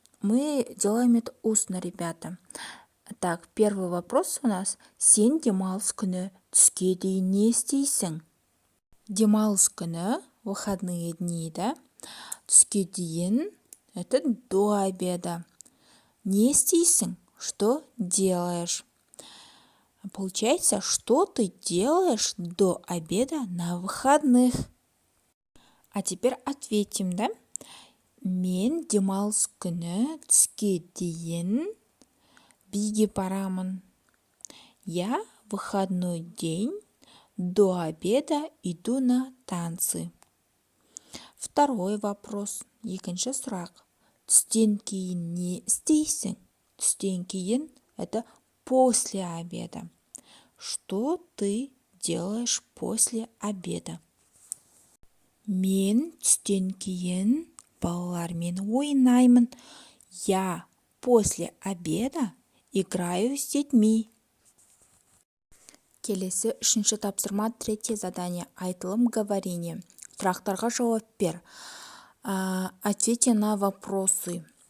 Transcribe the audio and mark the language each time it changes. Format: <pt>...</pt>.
<ru>Мы делаем это устно, ребята. Так, первый вопрос у нас.</ru> <kk>Сен демалыс күні түске дейін не істейсің? Демалыс күні,</kk> <ru>выходные дни, да?</ru> <kk>Түске дейін,</kk> <ru>это до обеда.</ru> <kk>Не істейсің?</kk> <ru>Что делаешь? Получается, что ты делаешь до обеда на выходных? А теперь ответим, да?</ru> <kk>Мен демалыс күні түске дейін биге барамын.</kk> <ru>Я выходной день до обеда иду на танцы. Второй вопрос.</ru> <kk>Екінші сұрақ. Түстен кейін не істейсің? Түстен кейін</kk> <ru>это после обеда. Что ты делаешь после обеда?</ru> <kk>Мен түстен кейін балалармен ойнаймын.</kk> <ru>Я после обеда играю с детьми.</ru> <kk>Келесі үшінші тапсырма,</kk> <ru>третье задание.</ru> <kk>Айтылым говорение. Сұрақтарға жауап бер.</kk> <ru>Ответьте на вопросы.</ru>